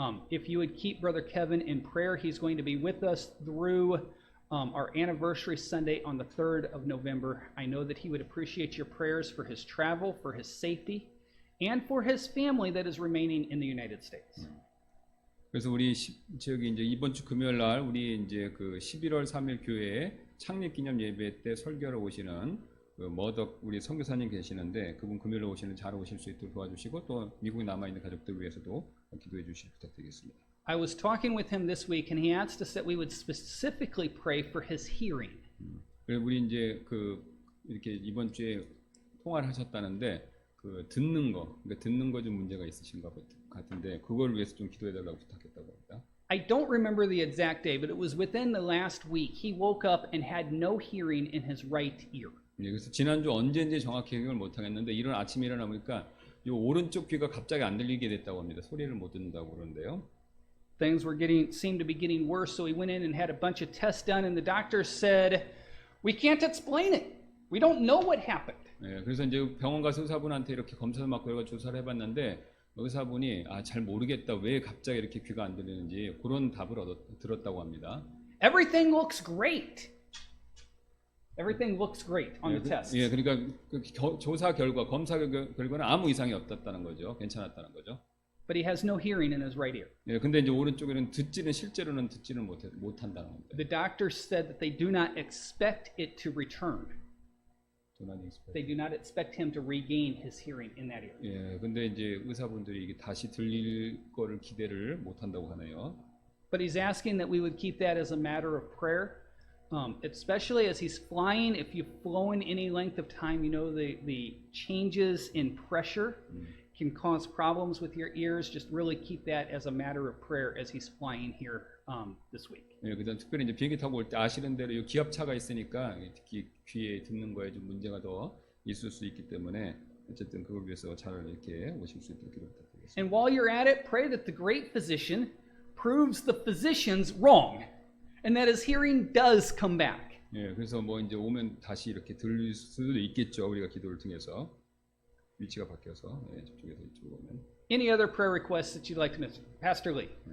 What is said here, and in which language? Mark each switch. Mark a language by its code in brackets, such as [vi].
[en] If you would keep Brother Kevin in prayer, he's going to be with us through our anniversary Sunday on the 3rd of November. I know that he would appreciate your prayers for his travel, for his safety, and for his family that is remaining in the United States. [ko] 그래서 우리 저기 이제 이번 주 금요일 날 우리 이제 그 11월 3일 교회에 창립 기념 예배 때 설교하러 오시는 그 머덕 우리 선교사님 계시는데 그분 금요일에 오시는 잘 오실 수 있도록 도와주시고 또 미국에 남아 있는 가족들 위해서도 기도해 주시기 부탁드리겠습니다. [en] I was talking with him this week, and he asked us that we would specifically pray for his hearing. [ko] 그리고 우리 이제 그 이렇게 이번 주에 통화를 하셨다는데 그 듣는 거, 그러니까 듣는 거 좀 문제가 있으신 것 같은데 그걸 위해서 좀 기도해 달라고 부탁했다고 합니다. [en] I don't remember the exact day, but it was within the last week. He woke up and had no hearing in his right ear. [ko] 네, 그래서 지난주 언제인지 정확히 기억을 못 하겠는데 이런 아침에 일어나 보니까 이 오른쪽 귀가 갑자기 안 들리게 됐다고 합니다. 소리를 못 듣는다고 그러는데요. [en] Things seemed to be getting worse, so he went in and had a bunch of tests done, and the doctor said, "We can't explain it. We don't know what happened. [ko] 예, 그래서 이제 병원 가서 의사분한테 이렇게 검사를 받고 여러 조사를 해봤는데 의사분이 잘 모르겠다. 왜 갑자기 이렇게 귀가 안 들리는지 그런 답을 들었다고 합니다. [en] Everything looks great. Everything looks great on [ko] 예, [en] the test. [ko] 예, 그러니까 그 조사 결과, 검사 결과는 아무 이상이 없었다는 거죠. 괜찮았다는 거죠. [en] But he has no hearing in his right ear. [ko] 예, 근데 이제 오른쪽에는 실제로는 듣지는 못한다는 겁니다. [en] The doctors said that they do not expect it to return. They do not expect him to regain his hearing in that ear. [ko] 예, 근데 이제 의사분들이 이게 다시 들릴 거를 기대를 못한다고 하네요. [en] But he's asking that we would keep that as a matter of prayer, especially as he's flying. If you've flown any length of time, you know the changes in pressure can cause problems with your ears. Just really keep that as a matter of prayer as he's flying here this week. [ko] 예, 그다음 특별히 이제 비행기 타고 올 때 아시는 대로 이 기압차가 있으니까 특히 귀에 듣는 거에 좀 문제가 더 있을 수 있기 때문에 어쨌든 그걸 위해서 잘 이렇게 오실 수 있도록 기도 부탁드리겠습니다. [en] And while you're at it, pray that the great physician proves the physicians wrong, and that his hearing does come back. [ko] 예, 그래서 뭐 이제 오면 다시 이렇게 들릴 수도 있겠죠. 우리가 기도를 통해서 위치가 바뀌어서 저쪽에서 이쪽으로 오면. [en] Any other prayer requests that you'd like to mention? Pastor Lee.